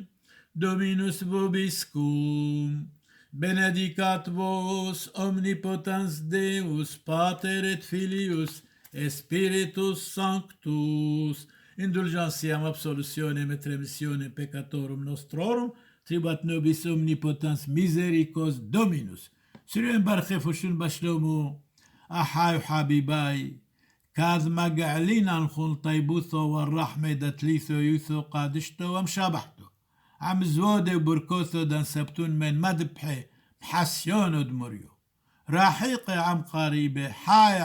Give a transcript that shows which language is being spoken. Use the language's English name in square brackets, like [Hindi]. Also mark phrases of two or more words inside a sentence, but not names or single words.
[Latin] Dominus vobiscum, benedicat vos omnipotens Deus, Pater et Filius, et Spiritus Sanctus, indulgentiam absolutionem et remissionem peccatorum nostrorum, tribuat nobis omnipotens misericors Dominus. [Classical Syriac] ܫܪܝܢ ܒܪܟܝ ܦܘܫܘ ܒܫܠܡܐ ܐܚܝ ܘܚܒܝܒܝ ܟܕ ܡܩܥܠܝܢ ܠܟܘܢ ܛܝܒܘܬܐ ܘܪ̈ܚܡܐ ܕܬܠܝܬܝܘܬܐ ܩܕܝܫܬܐ ܘܡܫܒܚܬܐ ܥܡ ܙܘܕܝܐ ܘܒܘܪ̈ܟܬܐ ܕܢܣܒܬܘܢ ܡܢ ܡܕܒܚܐ ܡܚܣܝܢܐ ܕܡܪܝܐ ܪ̈ܚܝܩܐ ܥܡ ܩܪ̈ܝܒܐ ܚܝ̈ܐ